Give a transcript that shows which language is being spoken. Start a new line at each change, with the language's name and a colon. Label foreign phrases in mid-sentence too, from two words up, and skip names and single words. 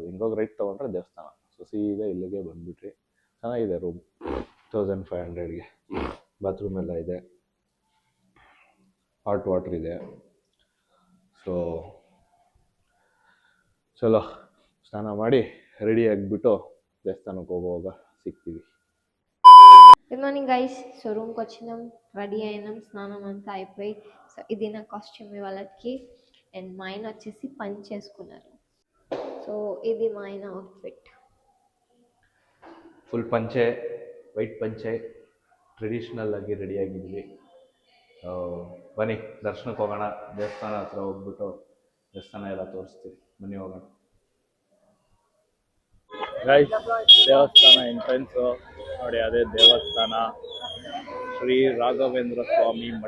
Kannada: ಹಿಂಗೋಗಿ ರೈಟ್ ತೊಗೊಂಡ್ರೆ ದೇವಸ್ಥಾನ. ಸೊ ಸೀದಾ ಇಲ್ಲಿಗೆ ಬಂದುಬಿಟ್ರಿ. ಚೆನ್ನಾಗಿದೆ ರೂಮ್. 1500ಗೆ ಬಾತ್ರೂಮ್ ಎಲ್ಲ ಇದೆ.
English: hot water
Kannada: ಇದೆ. ಸೊ ಚಲೋ ಸ್ನಾನ ಮಾಡಿ ರೆಡಿ ಆಗಿಬಿಟ್ಟು ದೇವಸ್ಥಾನಕ್ಕೆ ಹೋಗುವಾಗ సిక్కివి.
English: good morning guys.
Telugu: సో రూమ్కి వచ్చినాం, రెడీ అయినాం, స్నానం అంతా అయిపోయి. సో ఇది నా కాస్ట్యూమ్ ఇవాళకి. అండ్ మా ఆయన వచ్చేసి పని చేసుకున్నారు. సో ఇది మా ఆయన అవుట్ఫిట్.
Kannada: ಫುಲ್ ಪಂಚೆ, ವೈಟ್ ಪಂಚೆ, ಟ್ರೆಡಿಷ್ನಲ್ ಆಗಿ ರೆಡಿ ಆಗಿದ್ವಿ. ಸೊ ಬನ್ನಿ ದರ್ಶನಕ್ಕೆ ಹೋಗೋಣ. ದೇವಸ್ಥಾನ ಹತ್ರ ಹೋಗ್ಬಿಟ್ಟು ದೇವಸ್ಥಾನ ಎಲ್ಲ ತೋರಿಸ್ತೀವಿ. ಬನ್ನಿ ಹೋಗೋಣ. ಗೈಸ್, ದೇವಸ್ಥಾನ ಎಂಟ್ರೆನ್ಸು ನೋಡಿ, ಅದೇ ದೇವಸ್ಥಾನ ಶ್ರೀ ರಾಘವೇಂದ್ರ ಸ್ವಾಮಿ ಮಠ.